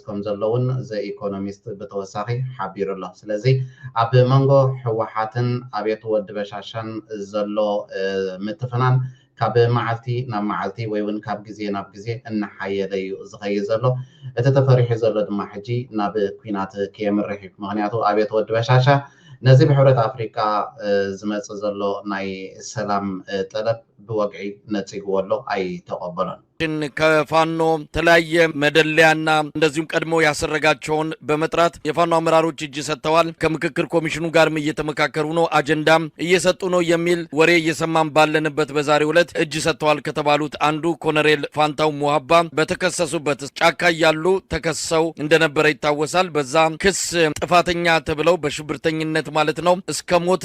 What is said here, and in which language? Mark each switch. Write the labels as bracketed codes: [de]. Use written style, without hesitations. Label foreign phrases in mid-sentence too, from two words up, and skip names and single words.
[ti] ከም ዘለውን ዘኢኮኖሚስት ብተወሳኺ ሓቢሩ ኣሎ ስለዚ ኣብ መንጎ ሕወሓትን ኣቤት ወዲ በሻሻን ዘሎ ምትፍናን ካብ መዓልቲ ናብ መዓልቲ ወይ እውን ካብ ግዜ ናብ ግዜ እናሓየለ እዩ ዝኸይድ ዘሎ እቲ ተፈሪሑ ዘሎ ድማ ሕጂ ናብ ኩናት ከየምርሕ እዩ ምክንያቱ ኣቤት ወዲ በሻሻ ነዚ ብሕብረት ኣፍሪካ ዝመፅእ ዘሎ ናይ ሰላም ጠለብ ብወግዒ ነፂግዎ ኣሎ ኣይተቐበሎን [am] ከፋኖ ተለያየ መደለያና እንደዚሁም ቀድሞ ያሰረጋቸውን በመጥራት የፋኖ አመራሮች እጅ ሰጥተዋል ከምክክር ኮሚሽኑ ጋርም እየተመካከሩ ነው አጀንዳም እየሰጡ ነው የሚል ወሬ እየሰማን ባለንበት በዛሬው ዕለት እጅ ሰጥተዋል ከተባሉት አንዱ ኮሎኔል ፋንታው ሙሃባ በተከሰሱበት ጫካ ያሉ ተከሰው እንደነበረ ይታወሳል በዛ ክስ ጥፋተኛ ተብለው በሽብርተኝነት ማለት ነው እስከ ሞት